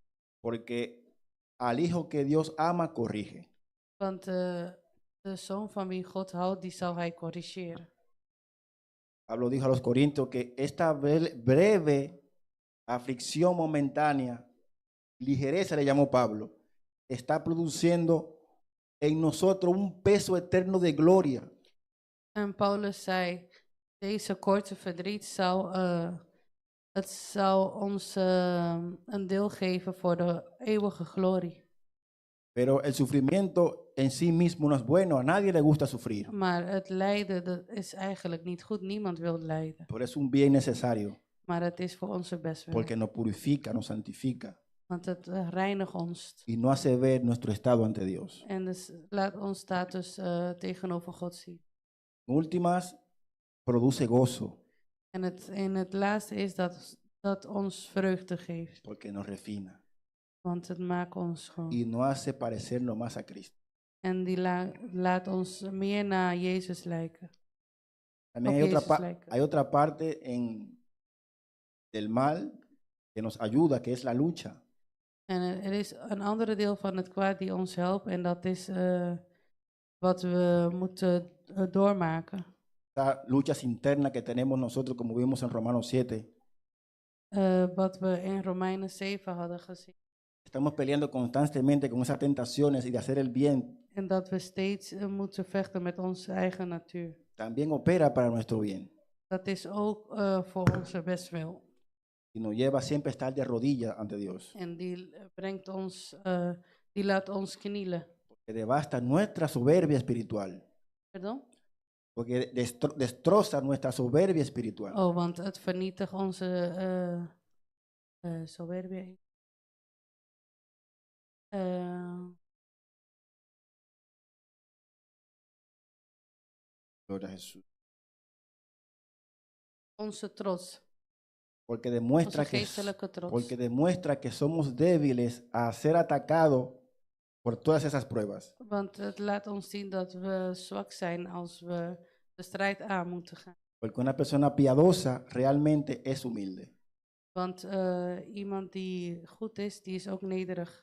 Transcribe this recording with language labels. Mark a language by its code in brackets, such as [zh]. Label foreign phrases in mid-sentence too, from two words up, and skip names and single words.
[es] Porque al hijo que Dios ama, corrige. [nl] Want de zoon van wie God houdt, die zal hij corrigeren. [es] Pablo dijo a los Corintios que esta breve aflicción momentánea, ligereza le llamó Pablo, está produciendo en nosotros un peso eterno de gloria. [nl] En Paulus zei, deze korte verdriet het zal ons een deel geven voor de eeuwige glorie. [es] Pero el sufrimiento en sí mismo no es bueno, a nadie le gusta sufrir, [nl] Maar het lijden, dat is eigenlijk niet goed. Niemand wil lijden. [es] pero es un bien necesario [nl] Maar het is voor onze bestwil. [es] porque nos purifica, nos santifica [nl] Want het reinigt ons. [es] y nos hace ver nuestro estado ante Dios. [nl] En dus laat ons status tegenover God zien. [es] En últimas, produce gozo [nl] En het laatste is dat ons vreugde geeft. [es] porque nos refina [nl] Want het maakt ons schoon. [es] y nos hace parecernos más a Cristo. [nl] En die laat ons meer naar Jezus lijken. [es] También [nl] Op [es] hay otra, [nl] Jezus lijken. [es] hay otra parte del mal que nos ayuda, que es la lucha. [nl] En er is een andere deel van het kwaad die ons helpt. En dat is wat we moeten doormaken. [es] Estas luchas internas que tenemos nosotros, como vimos en Romanos 7. [nl] Wat we in Romeinen 7 hadden gezien. [es] Estamos peleando constantemente con esas tentaciones y de hacer el bien. [nl] En dat we steeds moeten vechten met onze eigen natuur. [es] También opera para nuestro bien [nl] Dat is ook voor onze bestwil. [es] y nos lleva siempre a estar de rodillas ante Dios. [nl] En die brengt ons, die laat ons knielen. [es] Que devasta nuestra soberbia espiritual. [nl] Pardon? [es] Porque destroza nuestra soberbia espiritual. [nl] Oh, want het vernietigt onze soberbia. [es] Gloria a Jesús. [nl] Onze trots. [es] Porque [nl] Onze geestelijke trots. [es] demuestra que somos débiles a ser atacados por todas esas pruebas. [nl] Want het laat ons zien dat we zwak zijn als we de strijd aan moeten gaan. [es] Porque una persona piadosa realmente es humilde. [nl] Want iemand die goed is, die is ook nederig.